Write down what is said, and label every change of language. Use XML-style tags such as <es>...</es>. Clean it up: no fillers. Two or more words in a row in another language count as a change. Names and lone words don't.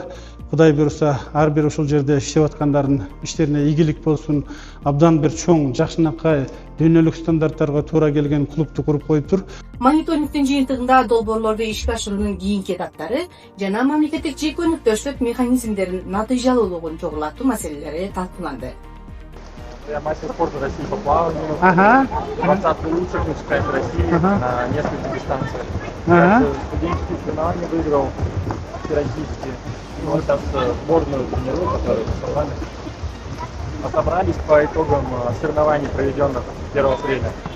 <ky>Кудай буйруса ар бир ошол жерде иштеп аткандардын иштерине ийгилик болсун, абдан бир чоң, жакшынакай дүйнөлүк стандарттарга туура келген клубду куруп коюптур. Мониторингтин жыйынтыгында долбоорлорду ишке ашыруунун кийинки этаптары жана мамлекеттик жеке өнөктөштүк механизмдеринин натыйжалуулугун жогорулатуу маселелери талкууланды.</ky> <ru>Я мастер спорта России по плаванию. Двадцатый лучших выпускает в России на нескольких дистанциях. Студенческие соревнования выиграл всероссийские. Вот сейчас сборную тренирую, которые собрали. Собрались по итогам соревнований, проведенных 1 апреля.</ru>